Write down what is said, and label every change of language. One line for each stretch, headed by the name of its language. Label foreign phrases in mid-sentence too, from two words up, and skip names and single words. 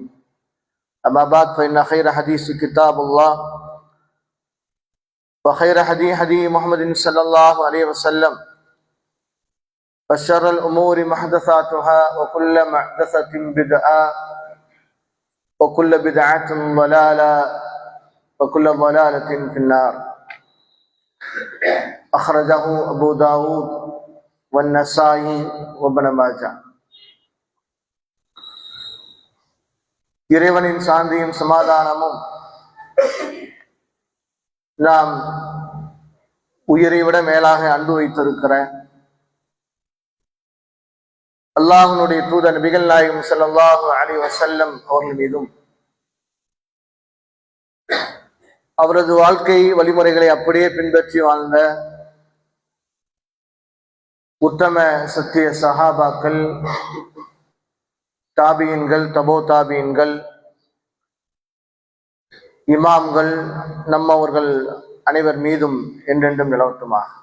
Arabic: أما بعد فإن خير حديث كتاب الله وخير هدي محمد صلى الله عليه وسلم وشر الأمور محدثاتها وكل محدثة بدعة وكل بدعة ضلالة وكل ضلالة في النار. أخرجه أبو داود والنسائي وابن ماجه.
Tamil: இறைவனின் சாந்தியும் சமாதானமும் நாம் உயிரை விட மேலாக அன்பு வைத்திருக்கிற அல்லாஹ்வுடைய தூதர் நபிகள் நாயகம்
Arabic: صلى الله عليه وسلم
Tamil: அவர்கள் மீதும் அவரது வாழ்க்கை வழிமுறைகளை அப்படியே பின்பற்றி வாழ்ந்த உத்தம சத்திய சஹாபாக்கள், தாபியின்கள், தபோ தாபியின்கள், இமாம்கள், நம்மவர்கள் அனைவர் மீதும் என்றென்றும் நிலவட்டுமா.